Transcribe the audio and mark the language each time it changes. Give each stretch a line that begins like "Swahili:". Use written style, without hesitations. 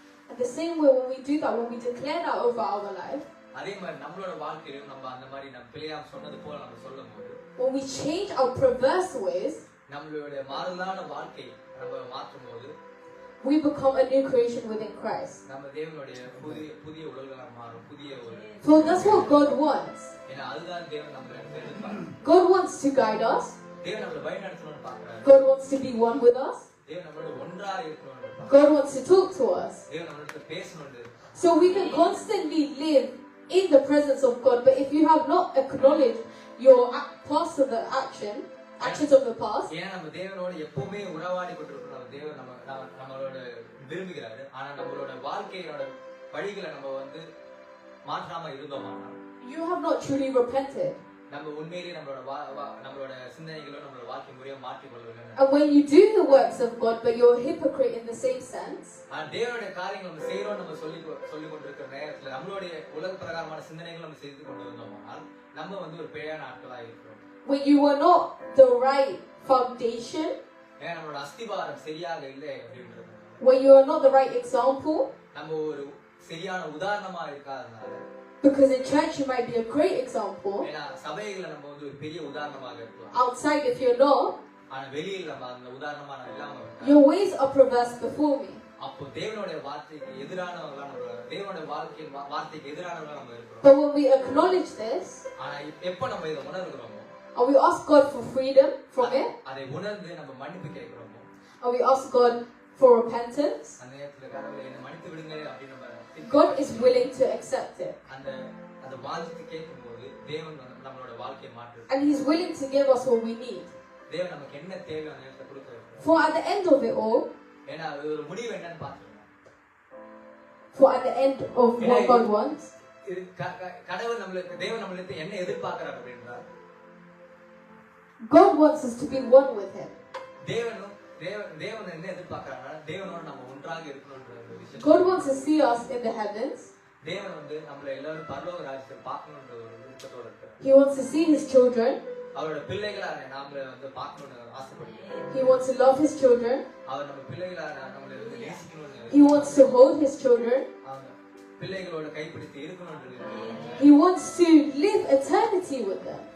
English: And the same way when we do that, when we declare that over our life,
Tamil: அதே மாதிரி நம்மளோட வாழ்க்கையிலும் நம்ம அந்த மாதிரி நம்ம பிலேயாம் சொன்னது போல நம்ம சொல்லும் போது,
English: when we change our perverse ways,
Tamil: நம்மளுடைய மாறுதலான வாழ்க்கை நம்ம மாற்றும் போது
English: we become a new creation within Christ.
Tamil: நம்ம தேவனுடைய புதிய உலகங்களா மாறும். புதிய ஒரு
English: So that's what God wants.
Tamil: ஏன்னா அதுதான் தேவன் நம்மள எதிர்பார்க்கிறார்.
English: God wants to guide us.
Tamil: தேவன் நம்மள வழிநடத்தணும்னு பார்க்கிறார்.
English: God wants to be one with us.
Tamil: தேவன் நம்மளோட ஒன்றா இருக்கணும்னு பார்க்கிறார்.
English: God wants to talk to us.
Tamil: தேவன் நம்மளோட பேசணும்னு.
English: So we can constantly live in the presence of God. But if you have not acknowledged your past of the actions of the past,
Tamil: ஏன்னா நம்ம தேவனோட எப்பவுமே உறவாடி கொண்டிருக்கிறோம். தேவன் நம்மளோட விரும்புகிறாரு. ஆனா நம்மளோட வாழ்க்கையோட வழிகளை நம்ம வந்து மாற்றாம இருந்தோம்னா,
English: you have not truly repented.
Tamil: நம்ம உண்மையிலேயே நம்மளோட சிந்தனைகளோ நம்மளோட வாழ்க்கை முறையோ மாற்றிக் கொள்ளவில்லை.
English: And when you do the works of God, but you're a hypocrite in the same sense,
Tamil: தேவனுடைய காரியங்கள் நம்ம செய்யறோம் நம்ம சொல்லி கொண்டிருக்கிற நேரத்துல நம்மளுடைய உலக பிரகாரமான சிந்தனைகள் நம்ம செய்து கொண்டு வந்தோம்னால் நம்ம வந்து ஒரு பிழையான ஆட்களா இருக்கிறோம்.
English: when you were not the right foundation,
Tamil: ஏன்னா நம்மளோட அஸ்திவாரம் சரியாக இல்லை அப்படின்றது,
English: when you are not the right example,
Tamil: நம்ம ஒரு சரியான உதாரணமா இருக்காதனால,
English: because in church you might be a great example,
Tamil: ஏன்னா சபைகளை நம்ம வந்து ஒரு பெரிய உதாரணமாக இருக்கலாம்.
English: outside if you're not,
Tamil: ஆனா வெளியில் நம்ம அந்த உதாரணமா இல்லாம
English: your ways are perverse before me.
Tamil: அப்போ தேவனுடைய வார்த்தைக்கு எதிரானவங்களா நம்ம தேவனுடைய வார்த்தைக்கு எதிரானவங்களா நம்ம இருக்கிறோம்.
English: But when we acknowledge this,
Tamil: ஆனா எப்போ நம்ம இதை உணர்கிறோமோ,
English: and we ask God for freedom from it,
Tamil: அதை உணர்ந்து நம்ம மன்னிப்பு கேட்கிறோமோ,
English: and we ask God for repentance,
Tamil: அந்த நேரத்துல கடவுளை என்னை மன்னித்து விடுங்க அப்படின்னு நம்ம
English: God is willing to accept it,
Tamil: அந்த வாஞ்சித்து கேட்கும்போது தேவன் நம்மளோட வாழ்க்கையை மாற்றுறார்.
English: and He's willing to give us what we need.
Tamil: தேவன் நமக்கு என்ன தேவையோ அந்த நேரத்தை கொடுக்கிறார்.
English: For at the end of it all,
Tamil: ஏன்னா அது ஒரு முடிவு என்னன்னு பார்த்துக்கணும்.
English: for at the end of what God wants,
Tamil: இது கடவுள் நம்மளுக்கு தேவன் நம்மளுக்கு என்ன எதிர்பார்க்கிறார் அப்படின்னா,
English: God wants us to be one with Him.
Tamil: தேவன் என்ன எதிர்பார்க்கிறாங்கன்னா தேவனோட நம்ம ஒன்றாக இருக்கணும்ன்ற ஒரு விஷயம்.
English: God wants to see us in the heavens.
Tamil: தேவன் வந்து நம்மள எல்லாரும் பரலோக ராஜ்யத்தை பார்க்கணும்ன்ற ஒரு விருப்பத்தோட இருக்கார்.
English: He wants to see His children.
Tamil: அவரோட பிள்ளைகளா நாமள வந்து பார்க்கணும்னு ஆசைப்படுகிறார்.
English: He wants to love His children.
Tamil: அவர் நம்ம பிள்ளைகளா நம்மள வந்து நேசிக்கணும்னு.
English: He wants to hold His children.
Tamil: பிள்ளைகளோட கைப்பிடித்து இருக்கணும்ன்றது இருக்கு.
English: He wants to live eternity with them.